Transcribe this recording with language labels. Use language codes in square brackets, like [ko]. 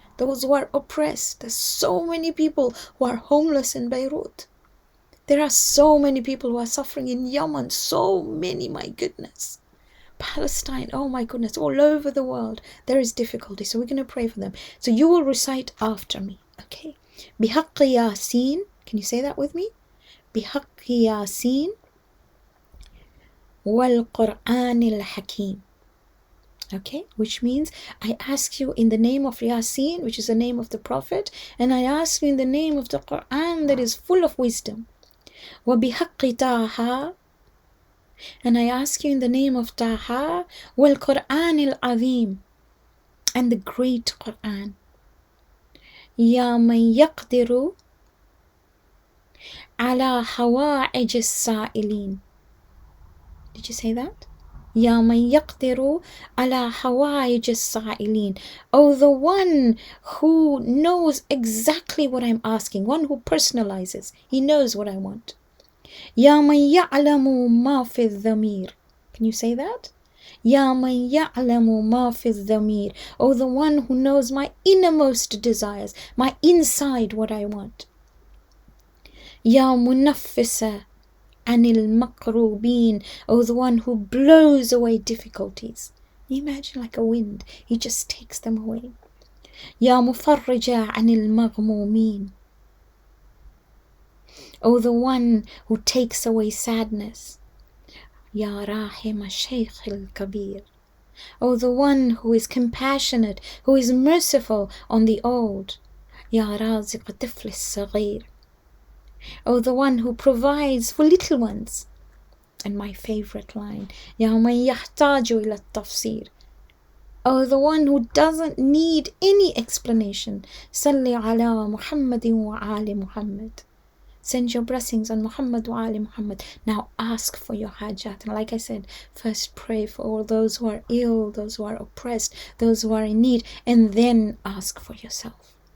[en] Those who are oppressed. There's so many people who are homeless in Beirut. There are so many people who are suffering in Yemen. So many, my goodness. Palestine, oh my goodness, all over the world. There is difficulty. So we're going to pray for them. So you will recite after me. Okay. [ar] بحق ياسين. [en] Can you say that with me? [ar] بحق ياسين والقرآن الحكيم. [en] Okay, which means I ask you in the name of Yasin, which is the name of the Prophet, and I ask you in the name of the Quran that is full of wisdom. [ar] وَبِحَقِّ طَاهَا, [en] and I ask you in the name of Taha, [ar] وَالْقُرْآنِ الْعَظِيمِ, [en] and the great Quran. [ar] يَا مَنْ يَقْدِرُ عَلَى حَوَائِجِ السَّائِلِينَ. [en] Did you say that? [ar] يا من يقدر على حوائج السائلين. [en] Oh, the one who knows exactly what I'm asking, one who personalizes. He knows what I want. [ar] يا من يعلم ما في الضمير. [en] Can you say that? [ar] يا من يعلم ما في الضمير. [en] Oh, the one who knows my innermost desires, my inside what I want. [ar] يا منفس عن المقروبين. [en] Oh, the one who blows away difficulties. You imagine like a wind, he just takes them away. [ar] يا مفرج عن المغمومين. [en] Oh, the one who takes away sadness. [ar] يا راحم الشيخ الكبير. [en] Oh, the one who is compassionate, who is merciful on the old. [ar] يا رازق الطفل الصغير. [en] Oh, the one who provides for little ones. And my favorite line, [ar] يا من يحتاج إلى التفسير. [en] Oh, the one who doesn't need any explanation. [ar] صلي على محمد وآل محمد. [en] Send your blessings on Muhammad wa Ali Muhammad. Now ask for your hajat. And like I said, first pray for all those who are ill, those who are oppressed, those who are in need, and then ask for yourself.